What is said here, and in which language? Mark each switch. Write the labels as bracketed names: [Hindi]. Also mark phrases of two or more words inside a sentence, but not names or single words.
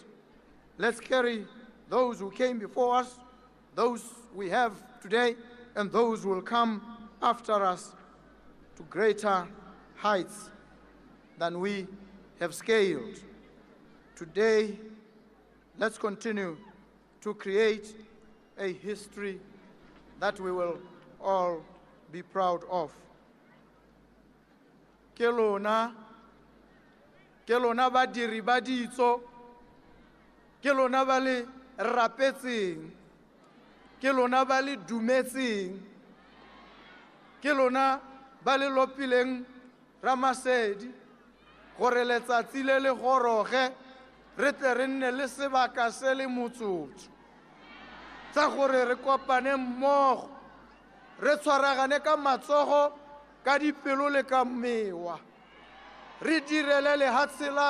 [English] Let's carry those who came before us, those we have today, and those who will come after us to greater heights than we have scaled. Today, let's continue to create a history that we will all be proud of. [Tswana] Ke lona badiri ba ditso, ke lona ba le rapetseng, ke lona ba le dumetseng, ke lona ba le lopileng Ramasedi gore letsatsi le le goroge re tle re nne le sebaka se le motsotso tsa gore re kopane mmogo re tshwaragane ka matsogo ka dipelo le ka mewa re direle lehatshe la